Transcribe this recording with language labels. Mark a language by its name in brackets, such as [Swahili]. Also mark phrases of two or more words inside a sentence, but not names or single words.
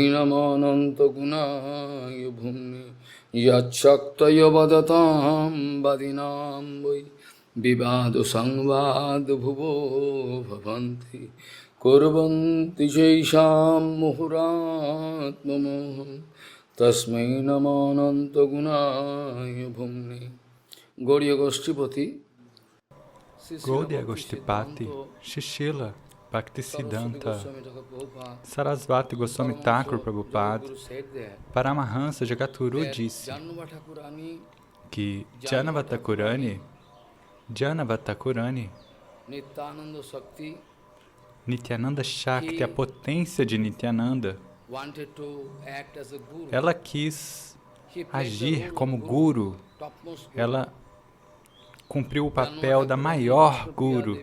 [Sanskrit] नमोऽनन्त गुणाय भूम्ने यच्छक्तयो वदतां वादिनां वै विवादो संवाद भुवो भवन्ति कुर्वन्ति चैषां मुहुरात्म मोहं तस्मै नमोऽनन्त गुणाय भूम्ने गौरीय गोष्ठीपति [Portuguese] Gaudiya Goshtipati, Shishila, Bhaktisiddhanta, Sarasvati Goswami Thakur Prabhupada, Paramahansa Jagatguru disse que Janavatakurani, Nityananda Shakti, a potência de Nityananda, ela quis agir como guru, ela cumpriu o papel da maior guru.